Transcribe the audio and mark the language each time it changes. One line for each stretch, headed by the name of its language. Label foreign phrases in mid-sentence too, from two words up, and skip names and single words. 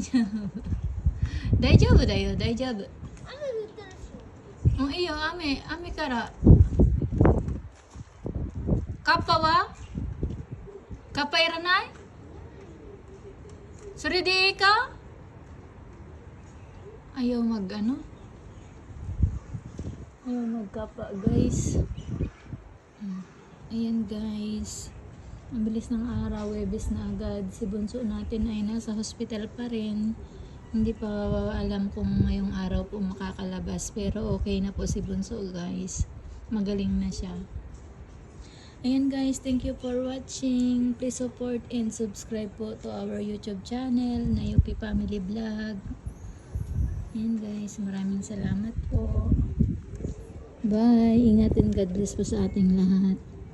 Japanese: 大丈夫。大丈夫だよ、大丈夫。雨降ってるし。もういいよ、雨から。カッパはカッパいらない？それでいいか？
Filipino: Ayaw mag ano? Ayaw magkapa, guys. Ayan, guys. Ang bilis ng araw, Webes na agad. Si bunso natin ay nasa hospital pa rin. Hindi pa alam kung ngayong araw po makakalabas. Pero okay na po si bunso, guys. Magaling na siya. Ayan, guys.
English: Thank you for watching. Please support and subscribe po to our YouTube channel na UP Family Vlog.
Filipino: Ayan, guys. Maraming salamat po. Bye. Ingat and
English: God bless
Filipino: po sa ating lahat.